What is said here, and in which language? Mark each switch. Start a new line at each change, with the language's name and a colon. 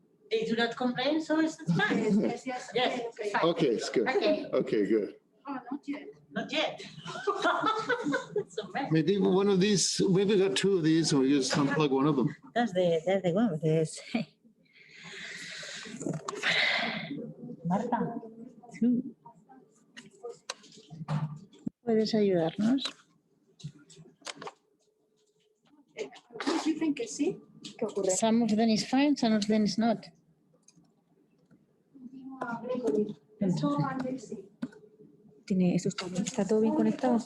English: They do not complain, so it's fine. Yes, it's fine. Okay, it's good. Okay, good. Oh, not yet. It's a mess. Maybe one of these, maybe we got two of these and we just unplug one of them. That's the one. Yes.
Spanish: Marta, tú puedes ayudarnos. Dicen que sí. ¿Qué ocurre?
English: Some of them is fine, some of them is not.
Spanish: Tiene esto está todo bien conectado.